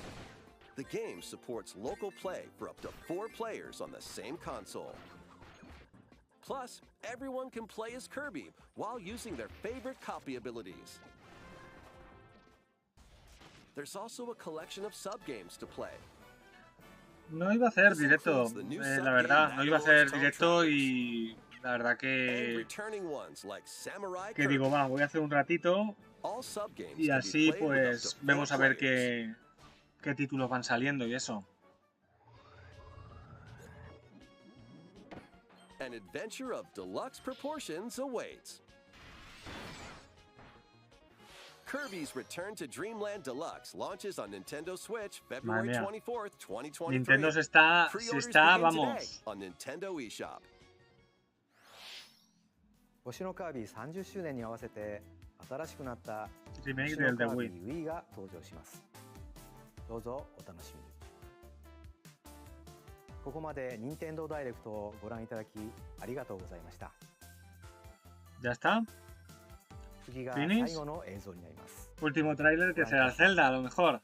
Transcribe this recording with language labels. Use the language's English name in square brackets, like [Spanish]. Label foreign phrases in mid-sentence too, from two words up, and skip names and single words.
[English] The game supports local play for up to 4 players on the same console. Plus, everyone can play as Kirby while using their favorite copy abilities. There's also a collection of sub-games to play. [Spanish] No iba a hacer directo, la verdad, no iba a hacer directo y la verdad que digo, va, voy a hacer un ratito y así pues vemos a ver qué títulos van saliendo y eso. [English] An adventure of deluxe proportions awaits. Kirby's Return to Dreamland Deluxe launches on Nintendo Switch February 24th, 2023. [Spanish] Nintendo se está, vamos. [English] On Nintendo eShop. [Japanese] 星のカービィ30周年に合わせて新しくなったリメイク星のカ [Spanish] del [Japanese] ービ [English] The [Japanese] ィ Wii が登場します。どうぞお楽しみに。ここまで任天堂ダイレクトをご覧いただきありがとうございました。 [Spanish] ¿Ya está? [Japanese] 次が最後の映像になります。 [Spanish] Último tráiler que será Zelda, a lo mejor.